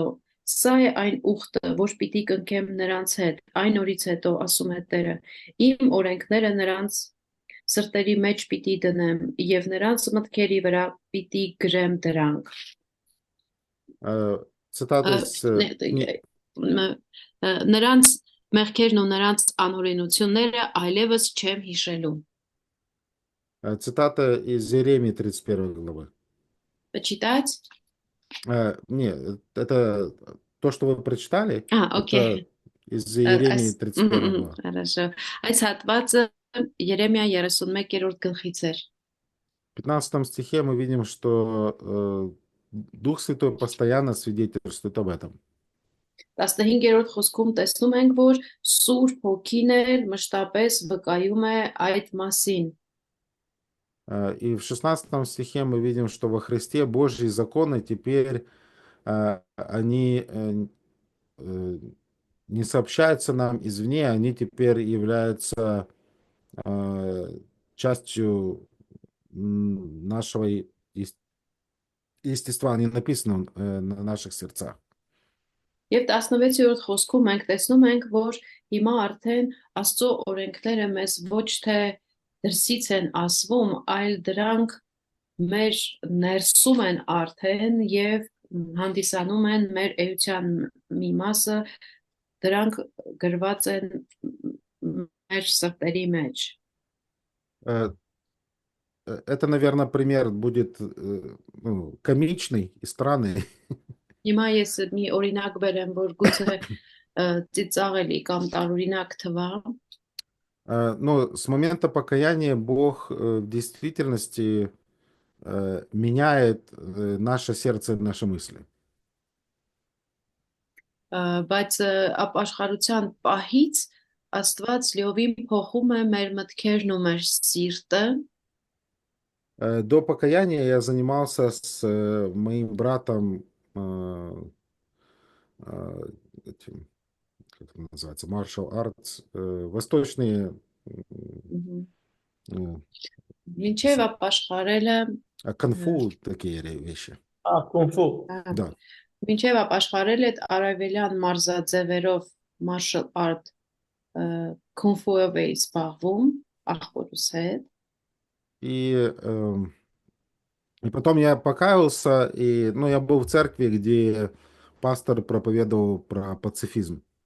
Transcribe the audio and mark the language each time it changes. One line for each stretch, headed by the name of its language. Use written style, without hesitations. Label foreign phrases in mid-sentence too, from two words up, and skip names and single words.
Armenian: Սա է այն ուխտը, որ պիտի կնքեմ նրանց հետ, այն օրից հետո, ասում է Տերը, իմ օրենքները նրանց սրտերի մեջ պիտի դնեմ, եւ նրանց մտքերի վրա պիտի գրեմ դրանք։
Russian: Цитата из...
Armenian: Նրանց մեղքերն ու նրանց անօրենությունները այլևս չեմ հիշելու։
Russian: Цитата из Иеремии 31 главы. Почитать? Нет, это то, что вы прочитали, окей. это из Иеремии 31 главы. Хорошо.
Armenian: Այս հատվածը Երեմիա 31-րդ գլխից էր։
Russian: В 15 стихе мы видим, что Дух Святой постоянно свидетельствует об этом.
Armenian: 15-րդ խոսքում տեսնում ենք, որ Սուրբ Հոգին էլ մշտապես վկայում է այդ մասին։
Russian: И в 16 стихе мы видим, что во Христе Божьи законы теперь они не сообщаются нам извне, они теперь являются частью нашего естества, они написаны на наших сердцах.
Armenian: Եվ 16-րդ խոսքում մենք տեսնում ենք, որ հիմա արդեն Աստծո օրենքները մեզ ոչ թե դրսից են ասվում, այլ դրանք մեր ներսում են արդեն եւ հանդիսանում են մեր էության մի մասը, դրանք գրված են մեր սրտերի մեջ։
Russian: Это, наверное, пример будет комичный и странный.
Armenian: Հիմա ես մի օրինակ բերեմ, որ գուցե ծիծաղելի կամ տարօրինակ թվա։
Russian: Но с момента покаяния Бог в действительности меняет наше сердце и наши мысли.
Armenian: Բայց ապաշխարության պահից Աստված լիովին փոխում է մեր мտքերն ու մեր սիրտը։
Russian: До покаяния я занимался с моим братом этим, как это называется,
English: martial arts,
Russian: восточные
Armenian: Մինչև ապաշխարելը
Russian: конфу такие вещи.
Armenian: Կունֆու։
Russian: Да.
Armenian: Մինչև ապաշխարել այդ արևելյան մարզաձևերով
English: martial art
Armenian: kung-fu-ով էի զբաղվում աղբորուս հետ։
Russian: И, и потом я покаялся, и, ну, я был в церкви, где пастор проповедовал про пацифизм.